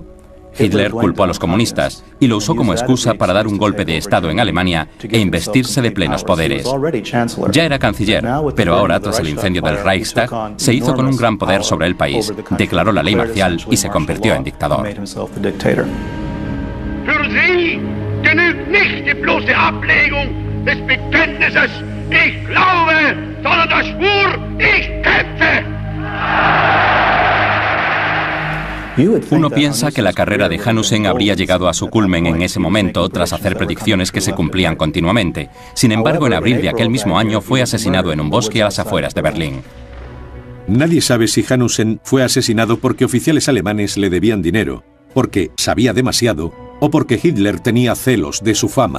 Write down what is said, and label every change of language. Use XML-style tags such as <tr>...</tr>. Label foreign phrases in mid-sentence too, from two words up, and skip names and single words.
<es>Hitler culpó a los comunistas y lo usó como excusa para dar un golpe de Estado en Alemania e investirse de plenos poderes. Ya era canciller, pero ahora, tras el incendio del Reichstag, se hizo con un gran poder sobre el país, declaró la ley marcial y se convirtió en dictador.</es> <de>Für Sie genügt nicht die bloße Ablegung des Bekenntnisses, ich glaube, sondern der Schwur, ich kämpfe.</de> <es>Uno piensa que la carrera de Hanussen habría llegado a su culmen en ese momento tras hacer predicciones que se cumplían continuamente. Sin embargo, en abril de aquel mismo año fue asesinado en un bosque a las afueras de Berlín. Nadie sabe si Hanussen fue asesinado porque oficiales alemanes le debían dinero, porque sabía demasiado o porque Hitler tenía celos de su fama.</es>